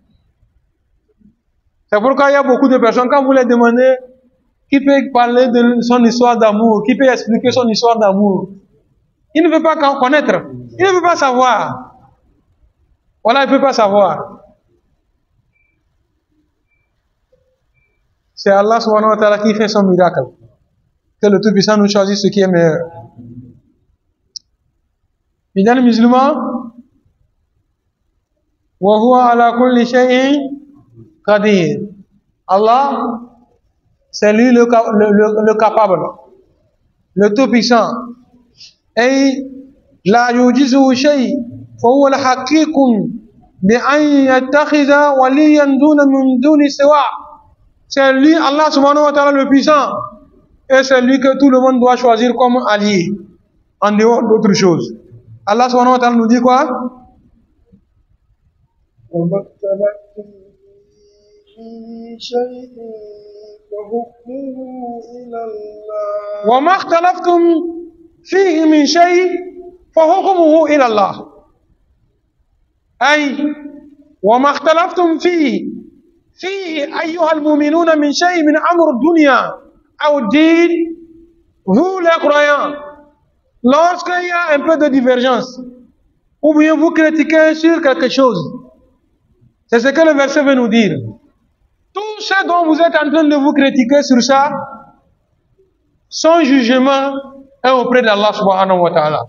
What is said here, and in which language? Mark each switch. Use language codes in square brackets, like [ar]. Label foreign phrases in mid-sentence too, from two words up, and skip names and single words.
[fr] C'est pourquoi il y a beaucoup de personnes, quand vous les demandez, qui peut parler de son histoire d'amour, qui peut expliquer son histoire d'amour, il ne veut pas connaître, il ne veut pas savoir. Voilà, il ne peut pas savoir. C'est Allah [ar] سبحانه وتعالى [fr] qui fait son miracle. Que le Tout-Puissant nous choisisse ce qui est meilleur. Mesdames les musulmans, [ar] وهو على كل شيء قدير. [fr] Allah, c'est lui le capable, le Tout-Puissant. [ar] ولا يعجزه شيء فهو الحقيق بأن يتخذ وليا من دون سوى. [fr] C'est lui, Allah [ar] سبحانه وتعالى, [fr] le puissant. Et c'est lui que tout le monde doit choisir comme allié, en dehors d'autres choses. Allah [ar] سبحانه وتعالى [fr] nous dit quoi? [ar] وَمَا اخْتَلَفْتُمْ فِيهِ مِنْ شَيْءٍ فَحُكْمُهُ إِلَى اللَّهِ. أي وَمَا اخْتَلَفْتُمْ فِيهِ أيها المؤمنون من شيء من أمر الدنيا أو الدين. [fr] Vous les croyants, lorsqu'il y a un peu de divergence, ou bien vous critiquez sur quelque chose, c'est ce que le verset veut nous dire. Tout ce dont vous êtes en train de vous critiquer sur ça, son jugement est auprès d'Allah [ar] سبحانه وتعالى.